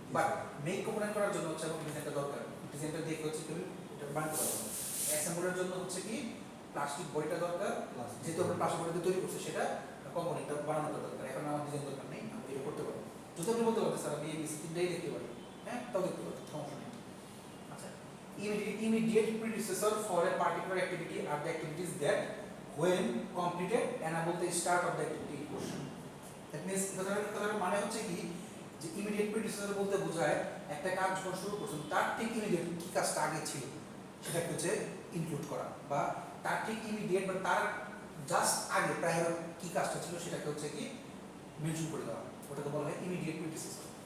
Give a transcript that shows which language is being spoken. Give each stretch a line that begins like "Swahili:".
Bangla: But make component করার জন্য হচ্ছে আমাদের ডিজাইনটা দরকার। ডিজাইনটা দেখে হচ্ছে তুমি এটা বানাতে পারবে। অ্যাসেম্বলের জন্য হচ্ছে কি প্লাস্টিক বডিটা দরকার, যেহেতু আমরা প্লাস্টিক বডিতে তৈরি করছি সেটা কম্পোনেন্টটা বানানোটা দরকার। এখন আমার ডিজাইন দরকার নেই, আমি এটা করতে পারবো। যদি আপনি বলতে পারবেন স্যার আমি এই তিনটাই দেখতে পারি, হ্যাঁ তাও দেখতে পারবেন, সমস্যা নেই।
English: আচ্ছা immediate predecessor for a particular activity are the activities that when completed enable the start of the activity in question. That means
Bangla: কথাটার মানে হচ্ছে কি যে ইমিডিয়েট প্রিডিসেসর বলতে বোঝায় একটা কাজ যখন শুরু করছেন তার ঠিক ইমিডিয়েট কি কাজটা আগে ছিল সেটাকে হচ্ছে ইনক্লুড করা, বা তার ঠিক ইমিডিয়েট বা তার জাস্ট আগে প্রায় কি কাজটা ছিল সেটাকে হচ্ছে কি মেনশন করে দেওয়া, ওটাকে বলা হয় ইমিডিয়েট প্রিডিসেসর।